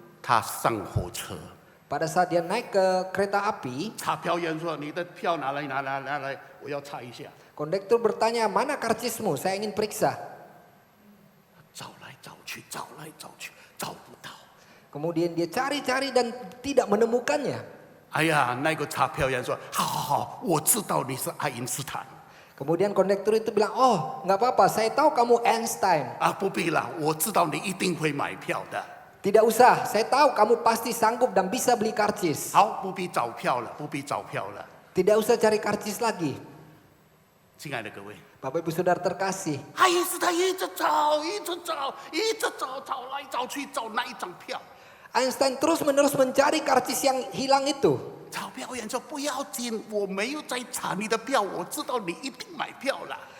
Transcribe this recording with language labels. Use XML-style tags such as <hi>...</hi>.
<zh>他上火车，</zh> <id>pada saat dia naik ke kereta api,</id> <zh>查票员说：“你的票拿来，拿来，拿来，我要查一下。</zh> <id>kondektur bertanya, mana karcismu? Saya ingin periksa. ”</id> <zh>找来找去，找来找去，找不到。</zh> <id>Kemudian dia cari-cari dan tidak menemukannya.</id> <zh>哎呀，那个查票员说：“好好好，我知道你是爱因斯坦</zh> <id>Kemudian kondektur itu bilang, oh nggak apa-apa, saya tahu kamu Einstein.</id> <zh>啊，不必了，我知道你一定会买票的。</zh> <id>Tidak usah, saya tahu kamu pasti sanggup dan bisa beli karcis.</id> <zh>好，不必找票了，不必找票了。</zh> <id>Tidak usah cari karcis lagi.</id> <zh>亲爱的各位，</zh> <id>Bapak Ibu Saudara terkasih,</id> <zh>爱因斯坦一直找，一直找，一直找，找来找去找那一张票。</zh> <id>Einstein terus-menerus mencari karcis yang hilang itu.</id> <zh>查票员说：“不要紧，我没有在查你的票，我知道你一定买票了。”</zh>